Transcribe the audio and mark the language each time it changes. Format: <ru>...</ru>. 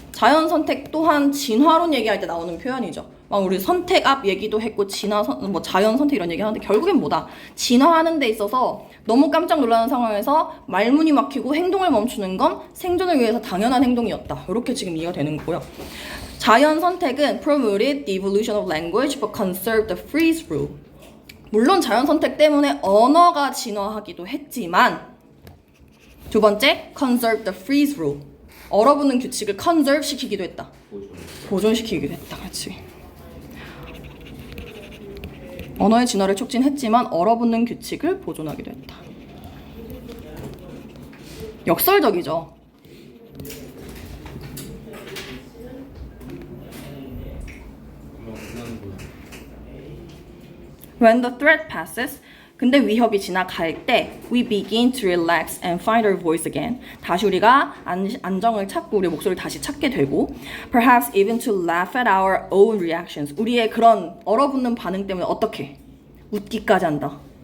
<ko>자연 선택 또한 진화론 얘기할 때 나오는 표현이죠. 막 우리 선택 앞 얘기도 했고 뭐 자연 선택 이런 얘기 하는데 결국엔 뭐다? 진화하는 데 있어서 너무 깜짝 놀라는 상황에서 말문이 막히고 행동을 멈추는 건 생존을 위해서 당연한 행동이었다. 이렇게 지금 이해가 되는 거고요. 자연 선택은</ko> <en>promoted the evolution of language but conserved the freeze rule.</en> <ko>물론 자연 선택 때문에 언어가 진화하기도 했지만 두 번째</ko> <en>conserve the freeze rule.</en> <ko>얼어붙는 규칙을 conserve 시키기도 했다. 보존시키기도 했다. 그렇지. 언어의 진화를 촉진했지만 얼어붙는 규칙을 보존하기도 했다. 역설적이죠.</ko> <en>When the threat passes,</en> <ko>근데 위협이 지나갈 때</ko> <en>we begin to relax and find our voice again.</en> <ko>다시 우리가 안정을 찾고 우리의 목소리를 다시 찾게 되고</ko> <en>perhaps even to laugh at our own reactions.</en> <ko>우리의 그런 얼어붙는 반응 때문에 어떻게 웃기까지 한다.</ko>